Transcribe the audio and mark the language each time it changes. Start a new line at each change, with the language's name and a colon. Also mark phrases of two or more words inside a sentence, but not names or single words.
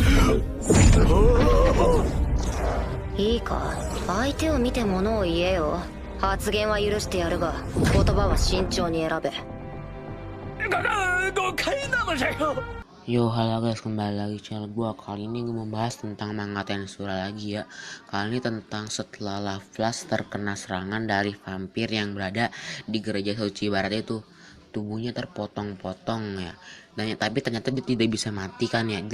Japanese: いいか、相手を見て物を言えよ。発言は許してやるが、言葉は慎重に選べ。
Indonesian: Yo, halo guys, kembali lagi channel gua. Kali ini gue membahas tentang manga Tensura lagi ya. Kali ini tentang setelah Lovelace terkena serangan dari vampir yang berada di gereja suci barat itu. Tubuhnya terpotong-potong ya. Dan tapi ternyata dia tidak bisa mati kan ya.